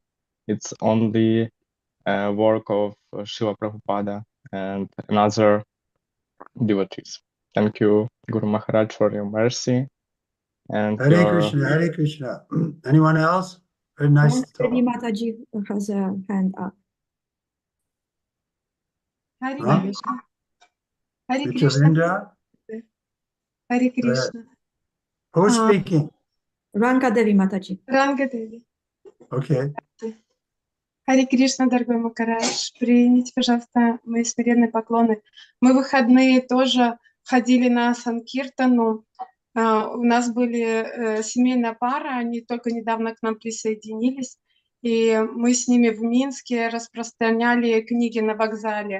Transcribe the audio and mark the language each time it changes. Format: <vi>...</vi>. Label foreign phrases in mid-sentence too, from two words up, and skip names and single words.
<en>It's only work of Srila Prabhupada and another devotees. Thank you, Guru Maharaj, for your mercy and Hare Krishna, Hare Krishna. Anyone else? Very nice to Devi talk. Mataji has a hand up. Hare Huh? Krishna. Hare Mr. Krishna. Indra? Hare Krishna. Who's speaking? Ranka Devi Mataji. Ранга Деви. Okay.</en> <ru>Харе Кришна, дорогой Махарадж, примите, пожалуйста, мои смиренные поклоны. Мы в выходные тоже ходили на Санкиртану. У нас были семейная пара, они только недавно к нам присоединились, и мы с ними в Минске распространяли книги на вокзале.</ru>